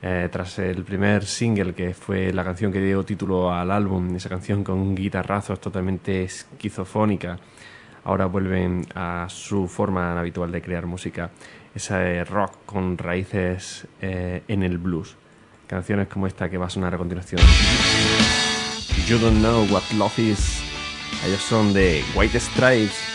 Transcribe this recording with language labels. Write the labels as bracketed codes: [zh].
[es] Tras el primer single, que fue la canción que dio título al álbum, esa canción con guitarrazos totalmente esquizofónica, ahora vuelven a su forma habitual de crear música, ese rock con raíces en el blues. Canciones como esta que va a sonar a continuación. [en] You don't know what love is. [es] Ellos son de White Stripes.